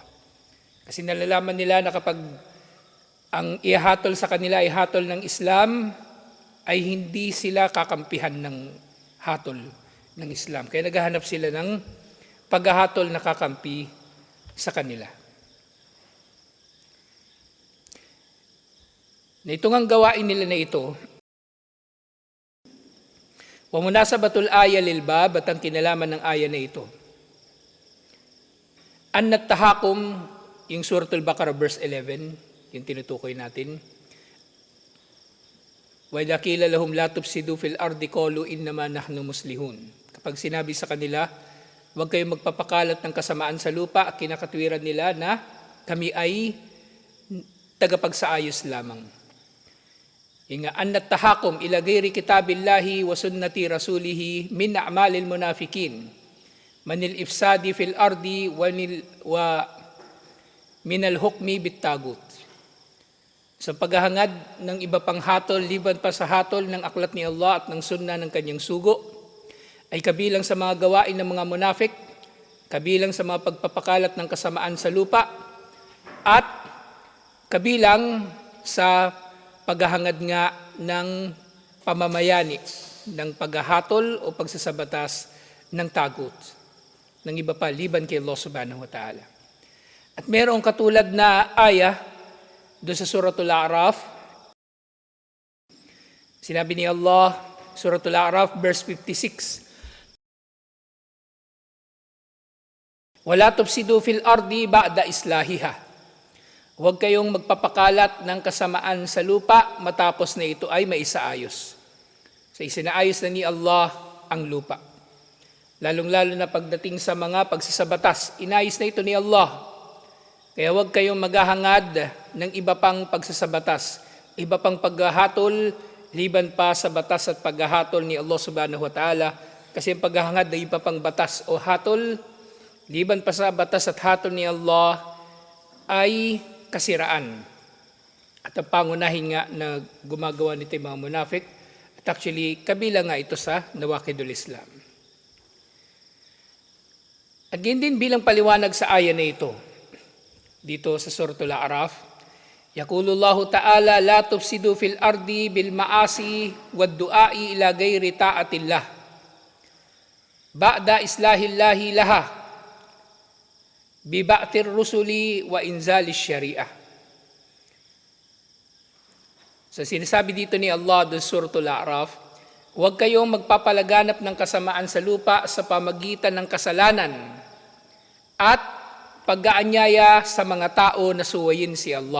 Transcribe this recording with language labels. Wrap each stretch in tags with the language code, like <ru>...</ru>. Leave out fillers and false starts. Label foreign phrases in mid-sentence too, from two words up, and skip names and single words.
<tl>Kasi nalalaman nila na kapag ang ihatol sa kanila ay hatol ng Islam, ay hindi sila kakampihan ng hatol ng Islam. Kaya naghahanap sila ng paghahatol na kakampi sa kanila. Na itong ang gawain nila na ito,</tl> <ar>ومناسبة الآية للباب,</ar> <tl>at ang kinalaman ng aya na ito,</tl> <ar>أن التحاكم,</ar> <tl>yung suratul Baqarah verse 11, yung tinutukoy natin,</tl> <ar>وإذا قيل لهم لا تفسدوا في الأرض قالوا إنما نحن مصلحون.</ar> <tl>Kapag sinabi sa kanila, huwag kayong magpapakalat ng kasamaan sa lupa, kinakatwiran nila na kami ay tagapagsaayos lamang.</tl> <ar>إن التحاكم إلى غير كتاب الله وسنة رسوله من أعمال المنافقين من الإفساد في الأرض ومن الحكم بالطاغوت.</ar> <tl>Sa paghahangad ng iba pang hatol liban pa sa hatol ng aklat ni Allah at ng sunna ng kanyang sugo, ay kabilang sa mga gawain ng mga munafik, kabilang sa mga pagpapakalat ng kasamaan sa lupa, at kabilang sa paghahangad nga ng pamamayani ng paghahatol o pagsasabatas ng tagut ng iba pa liban kay Allah</tl> <ar>سبحانه وتعالى.</ar> <tl>At mayroong katulad na aya doon sa suratul A'raf. Sinabi ni Allah, suratul A'raf verse 56,</tl> <ar>ولا تفسدوا في الأرض بعد إصلاحها.</ar> <tl>Huwag kayong magpapakalat ng kasamaan sa lupa matapos na ito ay maisaayos. So isinaayos na ni Allah ang lupa. Lalong-lalo na pagdating sa mga pagsasabatas, inayos na ito ni Allah. Kaya huwag kayong maghahangad ng iba pang pagsasabatas, iba pang paghahatol, liban pa sa batas at paghahatol ni Allah</tl> <ar>سبحانه وتعالى.</ar> <tl>Kasi ang paghahangad ng iba pang batas o hatol, liban pa sa batas at hatol ni Allah, ay kasiraan. At ang pangunahin nga na gumagawa nito yung mga munafik, at actually kabilang nga ito sa</tl> <ar>نواقض الإسلام.</ar> <tl>At din bilang paliwanag sa aya na ito, dito sa suratul A'raf,</tl> <ar>يقول الله تعالى لا تفسدوا في الأرض بالمعاصي والدعاء إلى غير طاعة الله بعد إصلاح الله لها ببعث الرسل وإنزال الشريعة.</ar> <tl>So sinasabi dito ni Allah doon sa suratul A'raf, huwag kayong magpapalaganap ng kasamaan sa lupa sa pamagitan ng kasalanan at pag-aanyaya sa mga tao na suwayin si Allah.</tl>